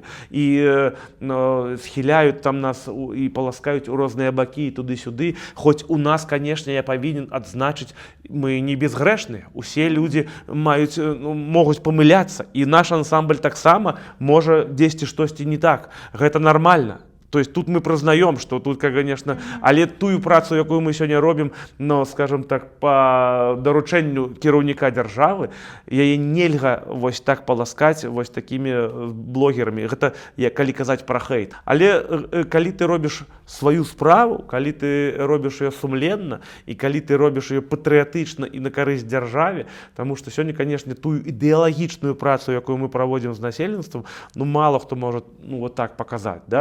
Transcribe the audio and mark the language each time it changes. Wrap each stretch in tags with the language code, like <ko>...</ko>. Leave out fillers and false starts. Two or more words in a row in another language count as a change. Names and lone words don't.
<be>І схіляюць там нас і паласкаюць у розныя бакі і туды-сюды. Хоць у нас, канешне, я павінен адзначыць, мы не безгрэшныя. Усе людзі могуць памыляцца. І наш ансамбль таксама можа дзесьці штосьці не так. Гэта нармальна.</be> <ru>То есть тут мы прызнаем, что тут, конечно,</ru> <be>але тую працу, якую мы сёння робім, но,</be> <ru>скажем так,</ru> <be>по даручэнню кіраўніка дзяржавы, яе нельга вось так паласкаць вось такімі блогерамі. Гэта калі казаць пра хейт. Але калі ты робіш сваю справу, калі ты робіш ее сумленна і калі ты робіш ее патрыятычна і на карысць дзяржаве, таму што сёння, конечно, тую ідэалагічную працу, якую мы праводзім з насельніцтвам, ну мало хто можа</be> <ru>вот так</ru> <be>паказаць, да?</be>